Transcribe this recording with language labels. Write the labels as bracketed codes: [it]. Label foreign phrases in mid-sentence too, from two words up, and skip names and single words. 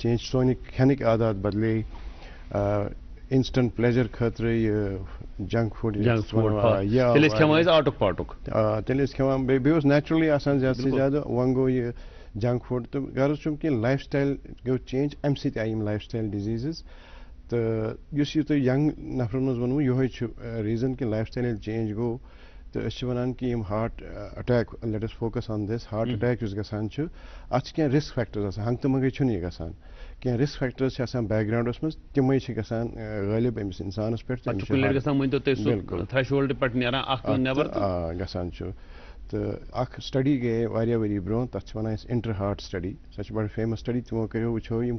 [ks] چینج سونہِ کھٮ۪نٕکۍ عادات بدلے [en] instant pleasure [ks] خٲطرٕ یہِ [en] junk food [ks] تیٚلہِ ٲسۍ کھٮ۪وان بیٚیہِ اوس نیچرلی آسان زیادٕ سے زیادٕ وۄنۍ گوٚو یہِ جنک فوڈ تہٕ غرض چھُم کہِ [en] lifestyle [ks] گوٚو چینج اَمہِ سۭتۍ آیہِ یِم [en] lifestyle diseases [ks] تہٕ یُس یہِ تۄہہِ ینگ نفرن منٛز ووٚنوٕ یِہوے چھُ ریٖزن کہِ [en] lifestyle [ks] ییٚلہِ چینج گوٚو تہٕ أسۍ چھِ وَنان کہِ یِم [en] heart attack let us focus on this heart attack [ks] یُس گژھان چھُ اَتھ چھِ کینٛہہ [en] risk factors [ks] آسان ہنٛگہٕ تہٕ منٛگے چھُنہٕ یہِ گژھان کینٛہہ [en] risk factors [ks] چھِ آسان بیک گراونڈس منٛز تِمے چھِ گژھان غٲلب أمِس اِنسانس پٮ۪ٹھ گژھان چھُ تہٕ اکھ سٹڈی گٔیے واریاہ ؤری برونٛہہ تَتھ چھِ وَنان أسۍ انٹر ہارٹ سٹڈی سۄ چھِ بَڑٕ [en] famous study [ks] تِمو کٔرِو وٕچھو یِم